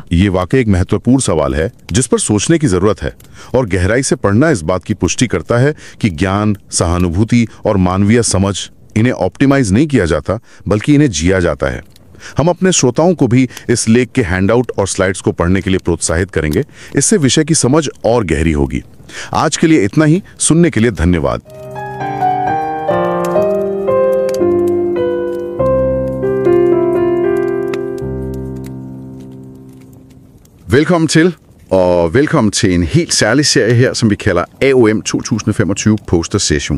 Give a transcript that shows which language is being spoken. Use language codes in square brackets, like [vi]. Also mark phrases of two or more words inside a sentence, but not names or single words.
[hi] ये वाकई एक महत्वपूर्ण सवाल है जिस पर सोचने की जरूरत है, और गहराई से पढ़ना इस बात की पुष्टि करता है कि ज्ञान, सहानुभूति और मानवीय समझ, इन्हें ऑप्टिमाइज नहीं किया जाता बल्कि इन्हें जिया जाता है। हम अपने श्रोताओं को भी इस लेख के हैंडआउट और स्लाइड्स को पढ़ने के लिए प्रोत्साहित करेंगे। इससे विषय की समझ और गहरी होगी। आज के लिए इतना ही। सुनने के लिए धन्यवाद। [da] Velkommen til en helt særlig serie her, som vi kalder AOM 2025 Poster Session.